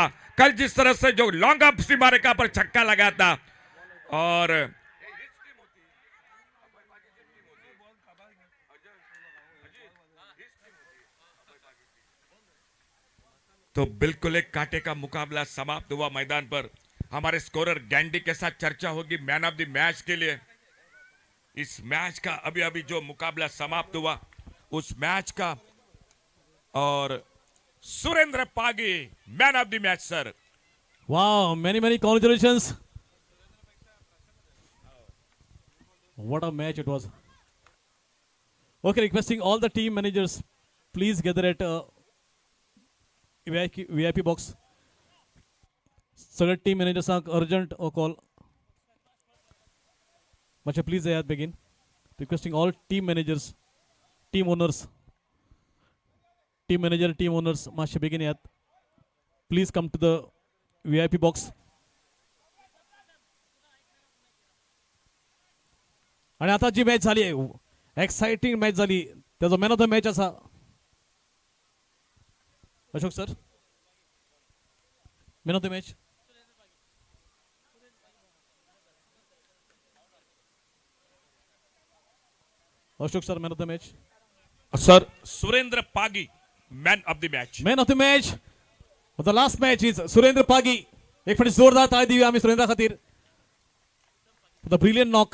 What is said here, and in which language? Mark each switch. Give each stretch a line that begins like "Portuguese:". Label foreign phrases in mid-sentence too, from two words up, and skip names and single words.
Hindi: कल जिस तरह से जो
English: long off
Hindi: सीमा रेखा पर छक्का लगा था और तो बिल्कुल एक कांटे का मुकाबला समाप्त हुआ मैदान पर। हमारे स्कोरर गैंडी के साथ चर्चा होगी
English: man of the match
Hindi: के लिए। इस मैच का अभी अभी जो मुकाबला समाप्त हुआ उस मैच का, और सुरेंद्र पागी
English: man of the match
Hindi: सर।
English: Wow, many congratulations. What a match it was. Okay, requesting all the team managers, please gather at VIP box.
Konkani: सगळे टीम मॅनेजर्सांक
English: urgent call
Konkani: मातशें प्लीज येयात बेगीन.
English: requesting all team managers, team owners, team manager, team owners
Konkani: मातशें बेगीन येयात.
English: please come to the VIP box.
Konkani: आणि आता जी मॅच झाली
English: exciting match
Konkani: झाली, त्याचा
English: man of the match
Konkani: असा अशोक सर.
English: man of the match Ashok sir. man of the match sir Surendra Pagi man of the match. man of the match the last match is Surendra Pagi.
Konkani: एक फाटी जोरदार ताळी दिवया आम्ही सुरेंद्रा खातीर.
English: the brilliant knock.